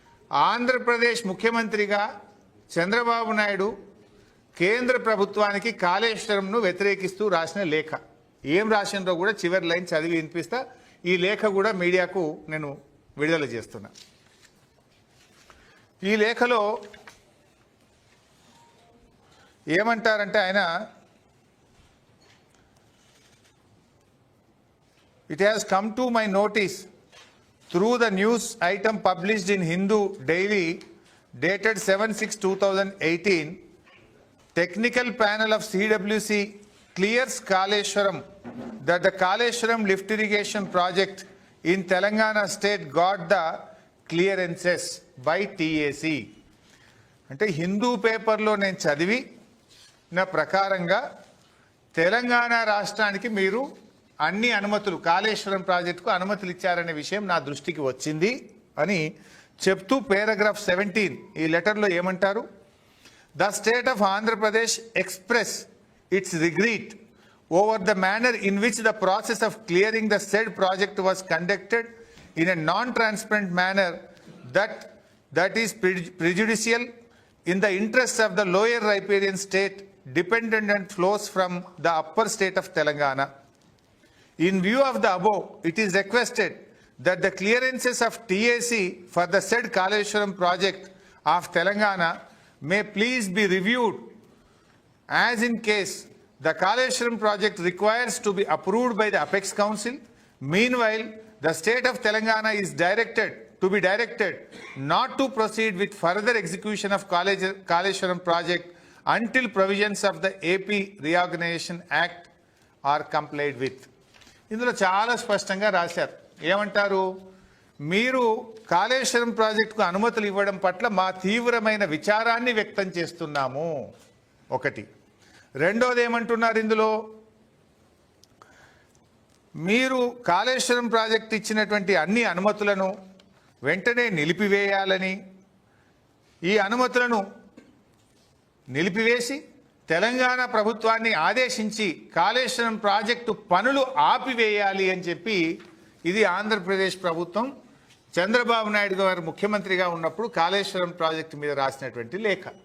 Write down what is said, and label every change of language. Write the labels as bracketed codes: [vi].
[te] ఆంధ్రప్రదేశ్ ముఖ్యమంత్రిగా చంద్రబాబు నాయుడు కేంద్ర ప్రభుత్వానికి కాళేశ్వరంను వ్యతిరేకిస్తూ రాసిన లేఖ. ఏం రాసిండ్రో కూడా చివరి లైన్ చదివి వినిపిస్తా. ఈ లేఖ కూడా మీడియాకు నేను విడుదల చేస్తున్నా. ఈ లేఖలో ఏమంటారంటే ఆయన, [en] it has come to my notice through the news item published in Hindu Daily dated 7/6/2018, technical panel of CWC clears Kaleshwaram that the Kaleshwaram lift irrigation project in Telangana state got the clearances by TAC. [te] అంటే హిందూ పేపర్లో నేను చదివి నా ప్రకారంగా తెలంగాణ రాష్ట్రానికి మీరు అన్ని అనుమతులు, కాళేశ్వరం ప్రాజెక్టుకు అనుమతులు ఇచ్చారనే విషయం నా దృష్టికి వచ్చింది అని చెప్తూ పారాగ్రాఫ్ 17 ఈ లెటర్లో ఏమంటారు, [en] The state of Andhra Pradesh express its regret over the manner in which the process of clearing the said project was conducted in a non transparent manner that is prejudicial in the interests of the lower riparian state dependent and flows from the upper state of Telangana. In view of the above, it is requested that the clearances of TAC for the said Kaleshwaram project of Telangana may please be reviewed, as in case the Kaleshwaram project requires to be approved by the Apex Council. Meanwhile, the state of Telangana is directed not to proceed with further execution of Kaleshwaram project until provisions of the AP Reorganization Act are complied with. [te] ఇందులో చాలా స్పష్టంగా రాశారు. ఏమంటారు, మీరు కాళేశ్వరం ప్రాజెక్టుకు అనుమతులు ఇవ్వడం పట్ల మా తీవ్రమైన విచారాన్ని వ్యక్తం చేస్తున్నాము. ఒకటి. రెండోది ఏమంటున్నారు ఇందులో, మీరు కాళేశ్వరం ప్రాజెక్టు ఇచ్చినటువంటి అన్ని అనుమతులను వెంటనే నిలిపివేయాలని, ఈ అనుమతులను నిలిపివేసి తెలంగాణ ప్రభుత్వాన్ని ఆదేశించి కాళేశ్వరం ప్రాజెక్టు పనులు ఆపివేయాలి అని చెప్పి, ఇది ఆంధ్రప్రదేశ్ ప్రభుత్వం చంద్రబాబు నాయుడు గారు ముఖ్యమంత్రిగా ఉన్నప్పుడు కాళేశ్వరం ప్రాజెక్టు మీద రాసినటువంటి లేఖ.